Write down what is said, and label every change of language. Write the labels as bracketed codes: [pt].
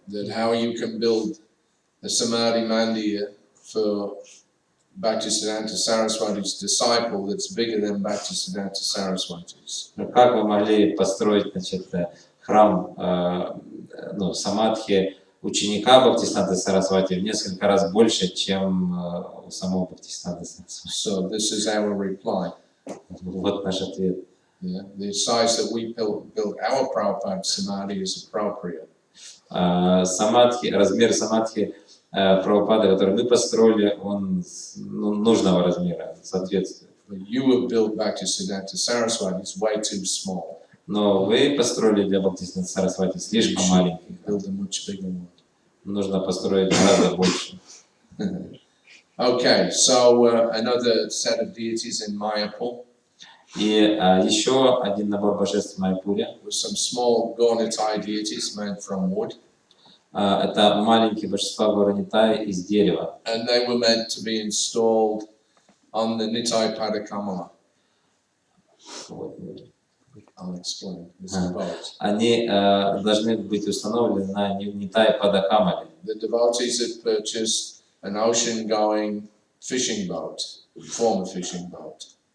[en] That how you can build a Samadhi Mandir for Bhaktisiddhanta Saraswati's disciple that's bigger than Bhaktisiddhanta Saraswati's. [ru] Как вы могли построить, значит, храм Самадхи ученика Бхактисиданты Сарасвати в несколько раз больше, чем у самого Бхактисиданты Сарасвати? [en] So this is our reply. [ru] Вот наш ответ. [en] Yeah, the size that we built our Prabhupada Samadhi is appropriate. [ru] Самадхи, размер Самадхи Прабхупады, который мы построили, он нужного размера, соответствует. [en] But you have built Bhaktisiddhanta Saraswati, it's way too small. [ru] Но вы построили для Бхактисиданты Сарасвати слишком маленький. [en] Build a much bigger one. [ru] Нужно построить гораздо больше. [en] Okay, so another set of deities in Mayapur. [ru] И еще один набор божеств в Майяпуре. [en] With some small Gaunitai deities made from wood. [ru] Это маленькие божества Гаура-Нитай из дерева. [en] And they were meant to be installed on the Nitai Padakamala. I'll explain. It's a boat. [ru] Они должны быть установлены на Нитай Падакамале. [en] The devotees had purchased an ocean-going fishing boat, former fishing boat.